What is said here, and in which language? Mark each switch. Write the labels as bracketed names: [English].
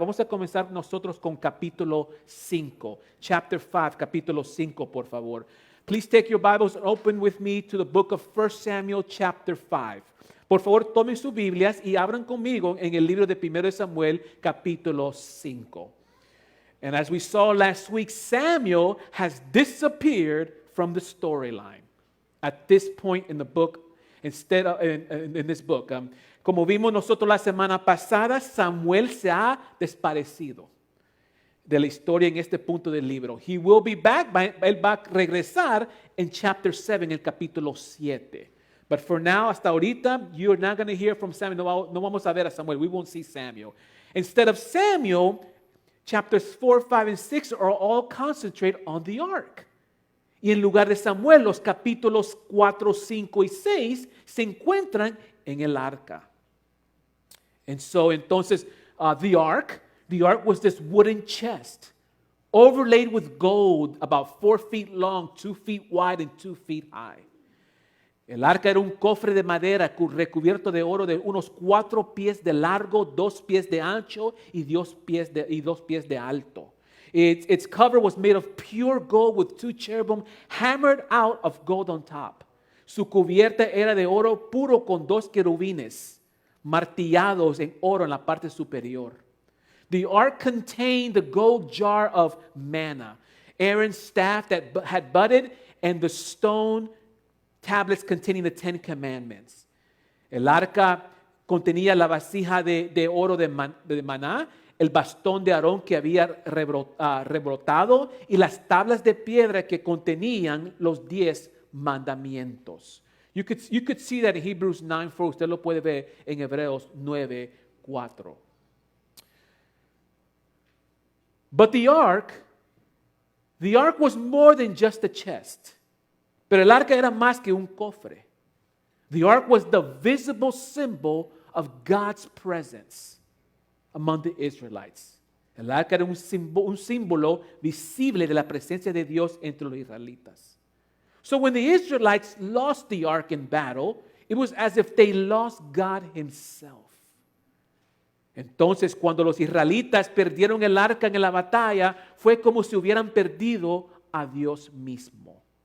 [Spanish] Vamos a comenzar nosotros con capítulo 5. [English] Chapter 5, [Spanish] capítulo 5, por favor. [English] Please take your Bibles and open with me to the book of 1 Samuel chapter 5. [Spanish] Por favor, tomen sus Biblias y abran conmigo en el libro de primero de Samuel capítulo 5. [English] And as we saw last week, Samuel has disappeared from the storyline at this point in the book. Instead of, in this book, [Spanish] como vimos nosotros la semana pasada, Samuel se ha desaparecido de la historia en este punto del libro. [English] He will be back, [Spanish] él va a regresar en [English] chapter 7, [Spanish] en el capítulo 7. [English] But for now, [Spanish] hasta ahorita, [English] you're not going to hear from Samuel. [Spanish] No vamos a ver a Samuel. [English] We won't see Samuel. Instead of Samuel, chapters 4, 5, and 6 are all concentrated on the ark. [Spanish] Y en lugar de Samuel, los capítulos 4, 5 y 6 se encuentran en el arca. [English] And so, entonces, the ark was this wooden chest overlaid with gold about 4 feet long, 2 feet wide, and 2 feet high. [Spanish] El arca era un cofre de madera recubierto de oro de unos 4 pies de largo, 2 pies de ancho y 2 pies de alto. [English] Its cover was made of pure gold with 2 cherubim hammered out of gold on top. [Spanish] Su cubierta era de oro puro con 2 querubines martillados en oro en la parte superior. [English] The ark contained the gold jar of manna, Aaron's staff that had budded, and the stone tablets containing the 10 commandments. [Spanish] El arca contenía la vasija de oro de maná, el bastón de Aarón que había rebrotado y las tablas de piedra que contenían los 10 mandamientos. [English] You could see that in Hebrews 9:4. [Spanish] Usted lo puede ver en Hebreos 9:4. [English] But the ark was more than just a chest. [Spanish] Pero el arca era más que un cofre. [English] The ark was the visible symbol of God's presence among the Israelites. [Spanish] El arca era un símbolo visible de la presencia de Dios entre los israelitas. [English] So when the Israelites lost the ark in battle, it was as if they lost God himself. [Spanish] Entonces, cuando los israelitas perdieron el arca en la batalla, fue como si hubieran perdido a Dios mismo.